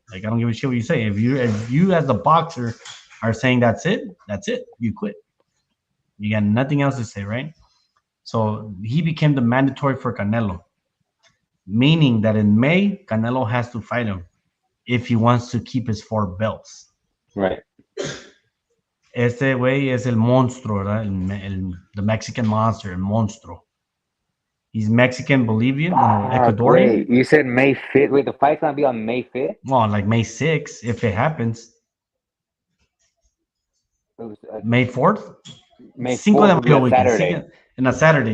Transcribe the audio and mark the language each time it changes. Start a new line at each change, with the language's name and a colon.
English: Like, I don't give a shit what you say. If you as the boxer are saying that's it. You quit. You got nothing else to say, right? So he became the mandatory for Canelo, meaning that in May, Canelo has to fight him if he wants to keep his 4 belts. Right.
Spanish: Este güey es el monstruo, ¿verdad?
English: The Mexican monster,
Spanish: el monstruo.
English: He's Mexican, Bolivian, Ecuadorian. Great. You said May 5th. Wait, the fight's gonna be on May 5th? Well, like May 6th, if it happens. May 4th? May 4th 4th will be a Saturday. And a Saturday,